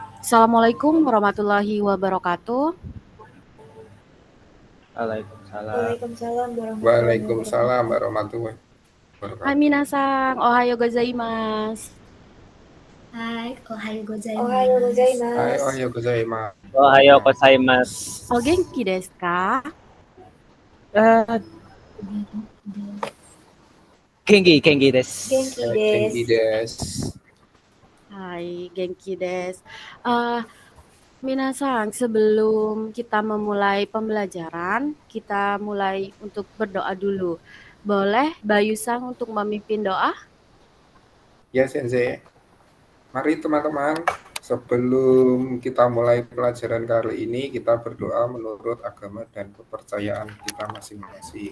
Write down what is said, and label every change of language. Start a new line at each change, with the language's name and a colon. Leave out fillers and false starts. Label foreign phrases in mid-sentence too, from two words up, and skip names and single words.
Arabic: السلام عليكم ورحمة الله وبركاته. Waalaikumsalam. وعليكم السلام ورحمة الله Waalaikumsalam wabarakatuh. warahmatullahi Hai wabarakatuh.
Japanese: 皆さん、おはようございます. はい、おはよう Ohayo gozaimasu. Hai, gozaimasu. おはようございます. おはようございます. お元気ですか? 元気です. Genki Genki desu. desu. はい、元気です. Minasan,
Indonesian: sebelum kita memulai pembelajaran, kita mulai untuk berdoa dulu. Boleh Bayu-san untuk memimpin doa? Ya, Sensei. Mari teman-teman, sebelum kita mulai pelajaran kali ini, kita berdoa menurut agama dan kepercayaan kita masing-masing.